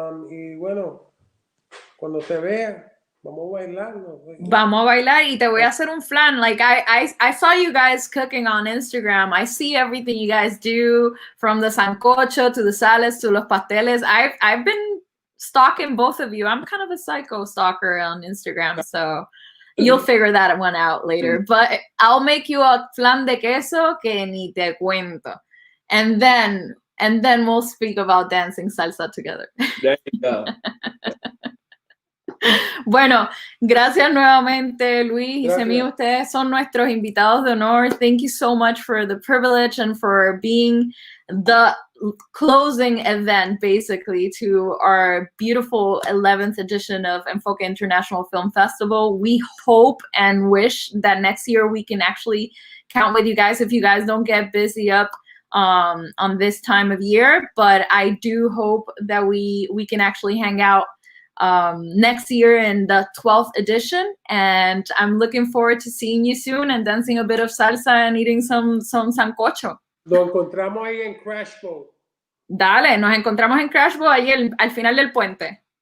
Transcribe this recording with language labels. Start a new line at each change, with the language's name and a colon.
Spanish: Y bueno, cuando se vea, vamos a bailar. Vamos a bailar y te voy a hacer un flan.
English: Like I saw you guys cooking on Instagram. I see everything you guys do, from the sancocho to the salads to
Spanish: los pasteles.
English: I've been stalking both of you. I'm kind of a psycho stalker on Instagram, so you'll figure that one out later. But I'll make you a
Spanish: flan de queso que ni te cuento.
English: And then we'll speak about dancing salsa together. There you go.
Spanish: Bueno, gracias nuevamente, Luis y Cemí. Ustedes son nuestros invitados de honor.
English: Thank you so much for the privilege and for being the closing event, basically, to our beautiful 11th edition of Enfoque International Film Festival. We hope and wish that next year we can actually count with you guys. If you guys don't get busy up on this time of year, but I do hope that we can actually hang out next year in the 12th edition, and I'm looking forward to seeing you soon and dancing a bit of salsa and eating some sancocho.
Spanish: Nos encontramos ahí en Crash Boat. Dale, nos encontramos en Crash Boat ahí al final del puente.